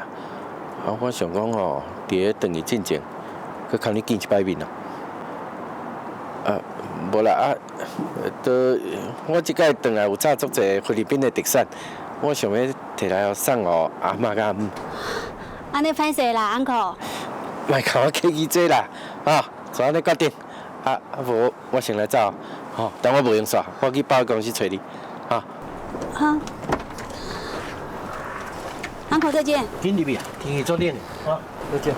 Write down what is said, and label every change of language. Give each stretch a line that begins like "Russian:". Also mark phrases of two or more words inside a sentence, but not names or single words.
Min Nan Chinese: 我想讲吼，伫个回去进前，搁看你见一摆面啊。无啦我即摆回来有炒足侪菲律宾的特产，我想要摕来送互阿嬷甲阿姆。安尼歹势啦 ，uncle。莫甲我客气济啦，就安尼决定。无我先来走，等我无用煞，我去保险公司找你，好。uncle 再见。紧入去啊，天气足冷，再见。